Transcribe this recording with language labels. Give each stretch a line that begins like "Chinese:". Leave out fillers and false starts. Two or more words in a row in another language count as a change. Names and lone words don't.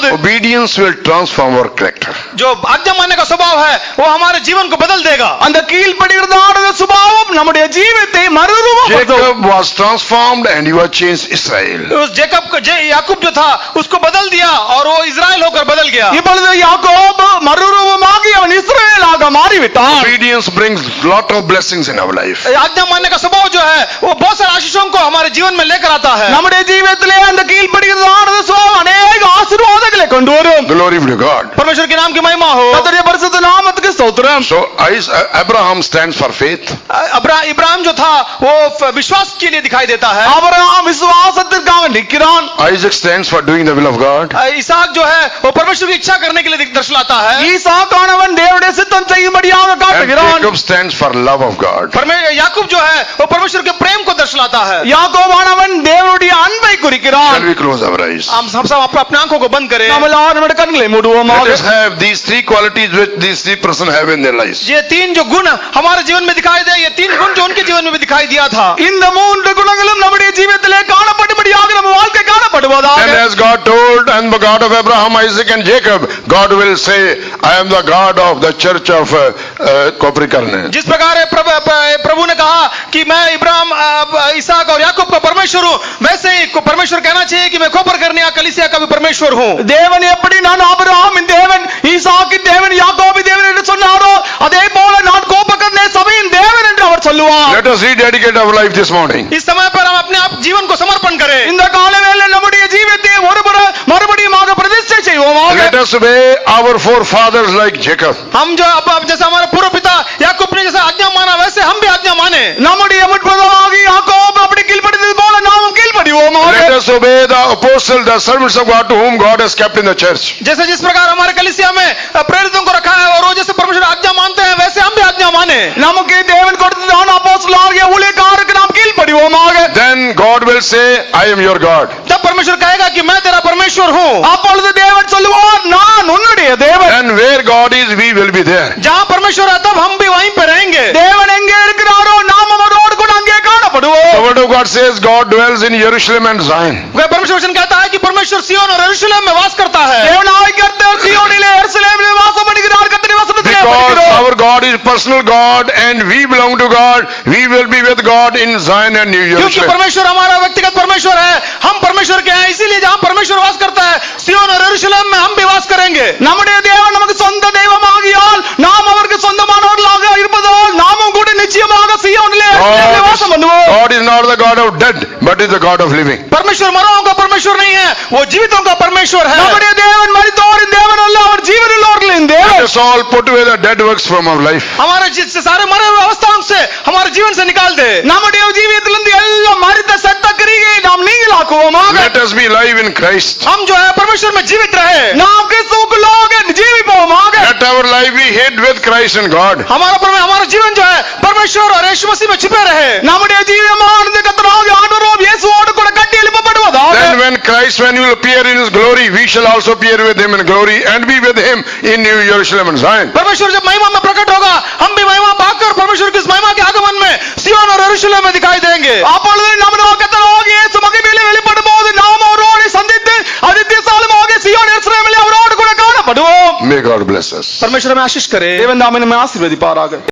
English: Obedience will transform our character.
Hindi: जो आज्ञा मानने का स्वभाव है वो हमारे जीवन को बदल देगा।
Tamil: அந்த கீழ்ப்படிகிறதான சுபாவம் நம்முடைய ஜீவித்தை மறுரூபப்படுத்தும்.
English: Jacob was transformed and he was changed Israel.
Hindi: उस याकूब जो था उसको बदल दिया और वो इजराइल होकर बदल गया।
Tamil: இப்பொழுது யாக்கோபு மறுரூபமாகி அவன் இஸ்ரவேலாக மாறிவிட்டான்.
English: Obedience brings lot of blessings in our life.
Hindi: आज्ञा मानने का स्वभाव जो है वो बहुत सारे आशीषों को हमारे जीवन में लेकर आता है।
Tamil: நம்முடைய ஜீவிதத்திலே அந்த கீழ்ப்படிகிறதான சுபாவம் अनेक ஆசீர்வாதங்களை கொண்டு வரும்.
English: Glory be to God.
Hindi: परमेश्वर के नाम की महिमा हो।
Tamil: கர்த்தருடைய பரிசுத்த நாமத்துக்கு ஸ்தோத்திரம்.
English: So Abraham stands for faith.
Hindi: इब्राहिम जो था वो विश्वास के लिए दिखाई देता है।
Tamil: ஆபிரகாம் விசுவாசத்திற்காக நிற்கிறான்.
English: Isaac stands for doing the will of God.
Hindi: इसहाक जो है वो परमेश्वर की इच्छा करने के लिए दर्शाता है।
Tamil: ஈசாக்கானவன் தேவனுடைய சித்தம் செய்யும்படியாக And காட்டுகிறான்.
English: Jacob stands for love of God.
Hindi: याकूब जो है वो परमेश्वर के प्रेम को दर्शाता है।
Tamil: யாக்கோபானவன் தேவனுடைய அன்பை குறிக்கிறான்.
English: Shall we close our eyes?
Hindi: हम सब अपने आंखों को बंद करें।
Tamil: நாம் எல்லாரும் நம்முடைய கண்களை Let மூடுவோமாக.
English: us have these three qualities which these three persons have in their lives.
Hindi: ये तीन जो गुण हमारे जीवन में दिखाई दे, ये तीन गुण जो उनके जीवन में भी दिखाई दिया था,
Tamil: இந்த மூன்று குணங்களும் நம்முடைய ஜீவிதத்திலே காணப்படும்படியாக நம்ம வாழ்க்கை காணப்படுவதாக.
English: And as God told, I am the God of Abraham, Isaac and Jacob, God will say, I am the God of the church of Koprikarne.
Hindi: जिस प्रकार प्रभु ने कहा कि मैं इब्राहिम, इसहाक और याकूब का परमेश्वर हूँ, वैसे ही परमेश्वर कहना चाहिए कि मैं खोपरकरने या कलीसिया का भी परमेश्वर हूँ।
Tamil: தேவன் தேவன் எப்படி நான் ஆபிரகாமின் தேவன், ஈசாக்கின் தேவன், யாக்கோபின் தேவன் என்று சொன்னாரோ அதே போல நான் கோபக்கர்னே சபையின் தேவன் என்று அவர் சொல்லுவார்.
English: Let us rededicate our life this morning.
Hindi: इस समय पर हम अपने आप जीवन को समर्पण करें.
Tamil: இந்த காலவேளை நம்முடைய ஜீவியத்தை மறுபடியுமாக பிரதிஷ்டை செய்வோமாக.
English: Let us obey our forefathers like Jacob.
Hindi: हम जो अब जैसा हमारा पूर्व पिता याकूब ने जैसा आज्ञा माना वैसे हम भी आज्ञा माने.
Tamil: நம்முடைய முற்பதாகி யாக்கோபு அப்படி கீழ்ப்படிந்தது போல நாமும் கீழ்ப்படிவோமாக.
English: Let us obey the apostles, the servants of God to whom God has kept in the church.
Hindi: जैसे जिस प्रकार हमारे कलीसिया में प्रेरितों को रखा है और वो जैसे परमेश्वर आज्ञा मानते हैं वैसे हम भी आज्ञा माने.
Tamil: நமக்கு தேவன் கொடுத்ததான அப்போஸ்தலராகிய ஊழியக்காரருக்கு நாம் கீழ்ப்படிவோமாக.
English: Then God will say, I am your God.
Hindi: तब परमेश्वर कहेगा कि मैं तेरा परमेश्वर हूँ.
Tamil: அப்பொழுது தேவன் சொல்லுவார் நான் உன்னுடைய தேவன்.
English: And where God is, we will be there.
Hindi: जहाँ परमेश्वर है तब हम भी वहीं पे रहेंगे.
Tamil: தேவன் எங்கே இருக்கிறாரோ நாம் அவரோடு கூட அங்கே காணப்படுவோம்.
English: The word of God says God dwells in Jerusalem and Zion.
Hindi: वह परमेश्वर वचन कहता है कि परमेश्वर सिय्योन और यरूशलेम में वास करता है.
Tamil: தேவனாகிய கர்த்தர் சீயோனிலே எருசலேமிலே வாசம் பண்ணுகிறார். கர்த்தருடைய வசனத்திலே Because படிக்கிறோம்.
English: our God is personal God and we belong to God, we will be with God in Zion and New क्योंकि Jerusalem.
Hindi: परमेश्वर हमारा व्यक्तिगत परमेश्वर है, हम परमेश्वर के हैं, इसीलिए जहाँ परमेश्वर वास करता है सिय्योन और यरूशलेम में हम भी वास करेंगे.
Tamil: நம்முடைய தேவன் நமக்கு சொந்த தெய்வமாகியால் நாம் அவருக்கு சொந்தமானவர்களாக இருப்பதால் நாமும் கூட நிச்சயமாக சீயோனிலே எருசலேமிலே வாசம் பண்ணுவோம்.
English: God is not the God of dead, but is the God of living.
Hindi: परमेश्वर मरों का परमेश्वर नहीं है, वो जीवितों का परमेश्वर है.
Tamil: நம்முடைய தேவன் மரித்தோரின் தேவன் அல்ல, அவர் ஜீவனுள்ளவர்களின் தேவன்.
English: Let us all put away the dead works from our life.
Hindi: हमारे सारे मरे हुए अवस्थाओं से हमारे जीवन से निकाल दे.
Tamil: நம்முடைய ஜீவியத்திலிருந்து எல்லா மரித்த சத்த கிரியையை நாம் நீங்களாக்குவோமாக.
English: Let us be alive in Christ.
Hindi: हम जो है परमेश्वर में जीवित रहे.
Tamil: நாம் கிறிஸ்துவுக்குள்ளாக ஜீவிப்போமாக.
English: Let our life be hid with Christ and God.
Hindi: हमारा जीवन जो है परमेश्वर और यीशु मसीह में छिपे रहे.
Tamil: நம்முடைய ஜீவியமானது கர்த்தராகிய ஆண்டவராகிய இயேசுவோடு கூட கட்டி எழுப்பப்படுவதாக.
English: Then when he will appear in his glory, we shall also appear with him in glory and be with him in New Jerusalem and Zion.
Hindi: परमेश्वर जब महिमा में प्रकट होगा हम भी महिमा पाकर परमेश्वर की इस महिमा के आगमन में सिय्योन और यरूशलेम में दिखाई देंगे.
Tamil: அப்பொழுது நம்முடைய கர்த்தராகிய இயேசு மகிமையிலே வெளிப்படும்போது நாம் அவரோடு சந்தித்து அதிசயமாகிய சீயோன் எருசலேமிலே அவரோடு கூட காணப்படுவோம்.
English: May God bless us.
Hindi: परमेश्वर हमें आशीष करे.
Tamil: தேவன் தாமே நம்மை ஆசீர்வதிப்பாராக.